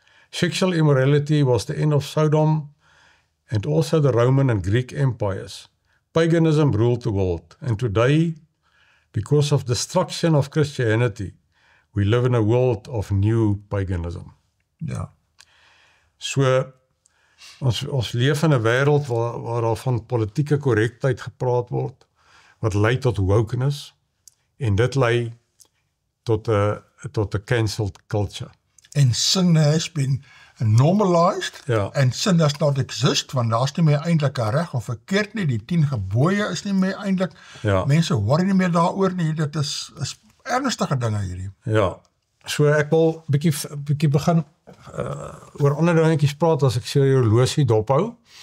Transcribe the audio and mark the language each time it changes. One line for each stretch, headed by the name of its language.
English: Sexual immorality was the end of Sodom and also the Roman and Greek empires. Paganism ruled the world, and today, because of destruction of Christianity, we live in a world of new paganism.
Afrikaans: Ja. So, ons leef in 'n wêreld waar daar van politieke korrektheid gepraat word, wat lei tot wokeness, en dit lei tot 'n cancelled culture.
English: And sin has been normalized,
Afrikaans: Ja.
English: and sin does not exist,
Afrikaans: want daar is nie meer eintlik 'n reg of verkeerd nie, die 10 gebooie is nie meer eintlik, Ja. mense hoor nie meer daaroor nie, dit is ernstige dinge hierdie. Ja, so ek wil bietjie begin oor ander dingetjies praat as ek sê jou horlosie dophou.